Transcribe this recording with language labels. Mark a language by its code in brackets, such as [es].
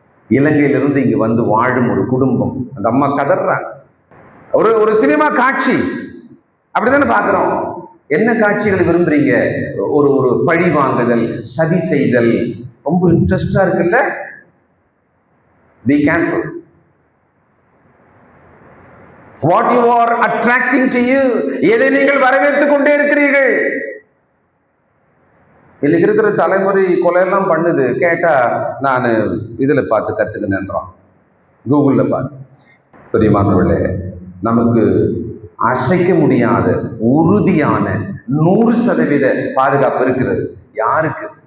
[ta] இலங்கையிலிருந்து இங்கு வந்து வாழும் ஒரு குடும்பம். அந்த அம்மா கதறாங்க. ஒரு சினிமா காட்சி அப்படித்தானே பார்க்கிறோம். என்ன காட்சிகளை விரும்புறீங்க? ஒரு பழி வாங்குதல், சதி செய்தல், ரொம்ப இன்ட்ரெஸ்டா இருக்குல்ல. [en] Be careful. What you are attracting to you, [ta] எதை நீங்கள் வரவேற்றுக் கொண்டே இருக்கிறீர்கள். இன்னைக்கு இருக்கிற தலைமுறை கொலையெல்லாம் பண்ணுது. கேட்டா நான் இதுல பார்த்து கத்துக்கினேன்றான், கூகுள்ல பார்த்து. பெரியமானவர்களே, நமக்கு அசைக்க முடியாத உறுதியான 100% பாதுகாப்பு இருக்கிறது. யாருக்கு?